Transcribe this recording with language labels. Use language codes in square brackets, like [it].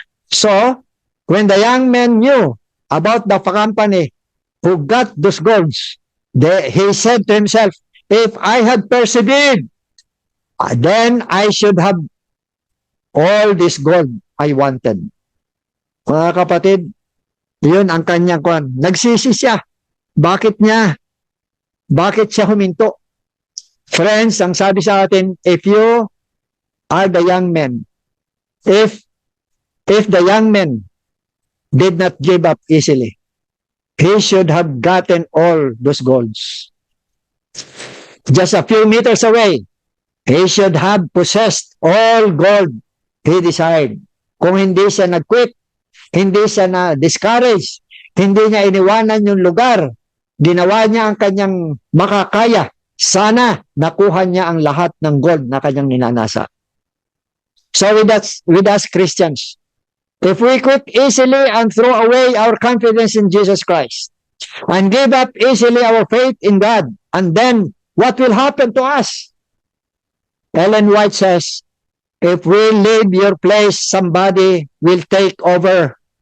[en] So, when the young men knew about the company who got those golds, he said to himself, if I had persevered, then I should have all this gold I wanted. [tl] Mga kapatid, yun ang kanyang kwan. Nagsisi siya. Bakit siya huminto? [en] Friends, [tl] ang sabi sa atin, [en] if you are the young men, if the young men did not give up easily, he should have gotten all those golds. Just a few meters away, he should have possessed all gold he desired. [tl] Kung hindi siya nag-quit, Hindi siya na-discourage. Hindi niya iniwanan yung lugar. Ginawa niya ang kanyang makakaya. Sana nakuha niya ang lahat ng gold na kanyang ninanasa. [en] So with us Christians, if we quit easily and throw away our confidence in Jesus Christ and give up easily our faith in God, and then what will happen to us? Ellen White says, if we leave your place, somebody will take over.